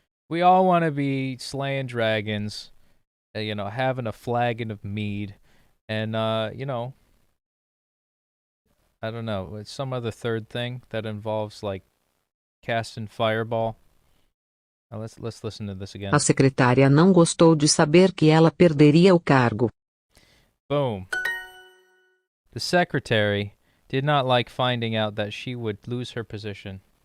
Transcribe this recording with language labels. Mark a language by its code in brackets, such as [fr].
[en] We all want to be slaying dragons, having a flagon of mead, and, I don't know, it's some other third thing that involves, like, casting fireball. Now, let's listen to this again. [pt] A secretária não gostou de saber que ela perderia o cargo. [en] Boom. The secretary did not like finding out that she would lose her position.